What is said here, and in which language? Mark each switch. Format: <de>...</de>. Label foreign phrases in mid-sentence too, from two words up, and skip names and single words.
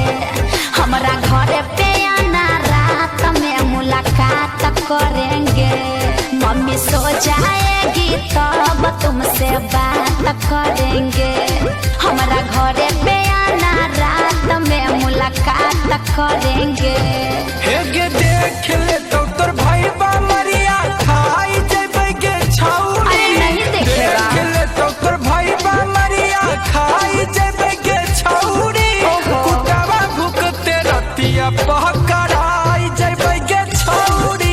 <hi>हमारा घर पे आना रात में मुलाकात करेंगे। मम्मी सो जाएगी तब तुमसे बात करेंगे। हमारा घर पे आना रात में मुलाकात करेंगे।</hi> <anp>हेगे देख ले तो तोर भाई बा मरिया खाई जेबे गे छौरी।</anp> <hi>अरे नहीं देखेगा।</hi> <anp>देख ले तो तोर भाई बा मरिया खाई जेबे गे छौरी। कुटावा भुकते रतिया पकड़ाई जेबे गे छौरी।</anp>